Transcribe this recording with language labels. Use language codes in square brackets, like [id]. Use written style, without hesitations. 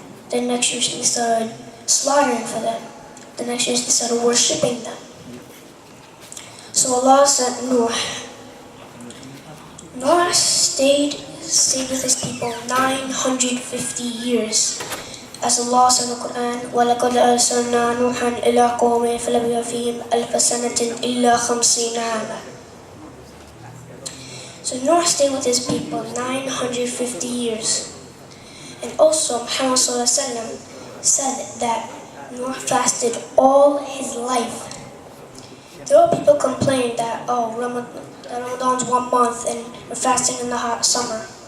[en] The next generation they started slaughtering for them. The next generation they started worshipping them. So Allah sent Noor. Noor stayed with his people 950 years. As Allah said in the Quran, [ar] وَلَقَدْ أَرْسَلْنَا نُوحًا إِلَىٰ قَوْمِهِ فَلَبِثَ فِيهِمْ أَلْفَ سَنَةٍ إِلَّا 50 عَامًا. [en] So Noor stayed with his people 950 years. And also Muhammad said that Noor fasted all his life. There were people complaining that Ramadan's 1 month and we're fasting in the hot summer.